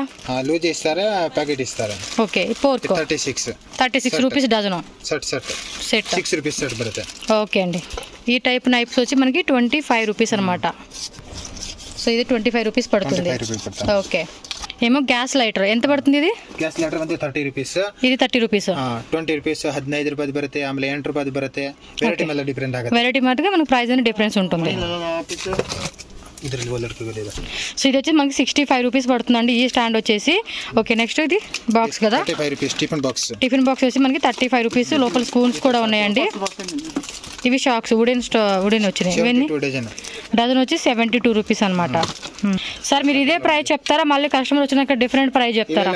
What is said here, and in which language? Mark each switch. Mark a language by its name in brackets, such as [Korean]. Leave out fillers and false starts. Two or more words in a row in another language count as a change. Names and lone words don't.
[Telugu] ప్యాకెట్ ఇస్తారా? ఓకే, పోర్క్ 36 [English] rupees dozen. [Telugu] సెట్ 6 రూపీస్ సెట్ బರುತ್ತೆ. ఓకే అండి. ఈ [English] type knives [Telugu] వచ్చి మనకి 25 రూపీస్ అనమాట. సో ఇది 25 రూపీస్ పడుతుంది. ఓకే, ఏమో [English] gas lighter [Telugu] ఎంత పడుతుంది ఇది? [English] gas liter [Kannada] ಬಂದು 30 ರೂಪೀಸ್. ಇದು 30 ರೂಪೀಸ್. 20 ರೂಪೀಸ್, 15 ರೂಪಾಯಿ ಬರುತ್ತೆ, ಆಮೇಲೆ 8 ರೂಪಾಯಿ ಬರುತ್ತೆ. ವೆರೈಟಿ ಮೇಲೆ ಡಿಫರೆಂಟ್ ಆಗುತ್ತೆ. ವೆರೈಟಿ ಮಾತ್ರ [Telugu] మనకు ప్రైస్ అనేది డిఫరెన్స్ ఉంటుంది. [Kannada] ಇದರಲ್ಲಿ ಒಳ್ಳೆದಿದೆ. [Telugu] సో ఇది వచ్చి మనకి 65 రూపీస్ పడుతుందండి ఈ స్టాండ్ వచ్చేసి. [English] okay, next [Telugu] ఇది బాక్స్ కదా, [English] 35 rupees tiffin box. tiffin box [Telugu] వచ్చి మనకి 35 రూపీస్. లోపల స్పూన్స్ కూడా ఉన్నాయండి. ఇవి [English] shocks wooden [Telugu] వచ్చినాయి. ఇవన్నీ డజన్ వచ్చి 72 రూపీస్ అనమాట. సార్ మీరు ఇదే ప్రైస్ చెప్తారా, మళ్ళీ కస్టమర్ వచ్చినాక [English] different price [Telugu] చెప్తారా?